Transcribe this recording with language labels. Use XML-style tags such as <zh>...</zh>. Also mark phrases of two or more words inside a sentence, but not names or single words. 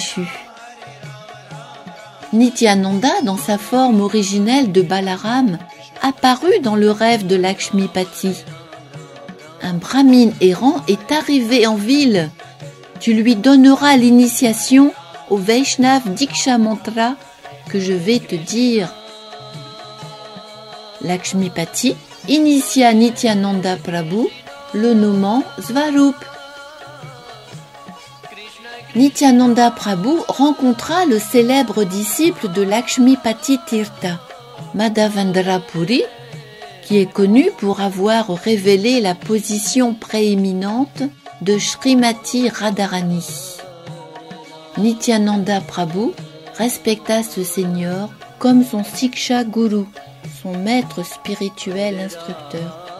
<fr>» Nityananda, dans sa forme originelle de Balaram, apparut dans le rêve de Lakshmipati. Un brahmine errant est arrivé en ville. Tu lui donneras l'initiation au Vaishnav Diksha Mantra que je vais te dire. Lakshmipati initia Nityananda Prabhu, le nommant Svarup. Nityananda Prabhu rencontra le célèbre disciple de Lakshmipati Tirtha, Madhavendra Puri, qui est connu pour avoir révélé la position prééminente de Srimati Radharani. Nityananda Prabhu respecta ce seigneur comme son Siksha Guru, son maître spirituel instructeur.</fr>